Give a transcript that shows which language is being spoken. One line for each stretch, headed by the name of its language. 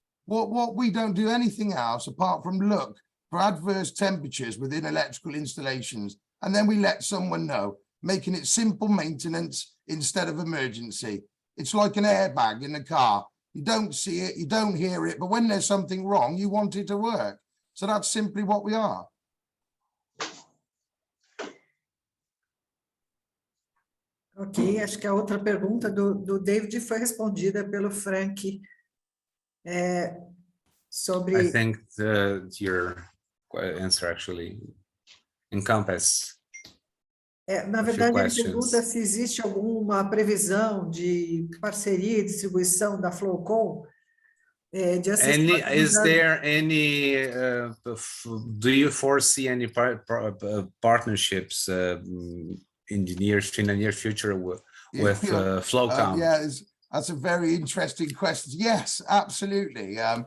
English: What we don't do anything else apart from look for adverse temperatures within electrical installations, and then we let someone know, making it simple maintenance instead of emergency. It's like an airbag in a car. You don't see it, you don't hear it, but when there's something wrong, you want it to work. So that's simply what we are.
Portuguese: Ok, acho que a outra pergunta do David foi respondida pelo Frank sobre...
English: I think your answer actually encompass.
Portuguese: Na verdade, ele pergunta se existe alguma previsão de parceria e distribuição da Flowcom.
English: Is there any, do you foresee any partnerships in the near future with Flowcom? Yeah, that's a very interesting question. Yes, absolutely.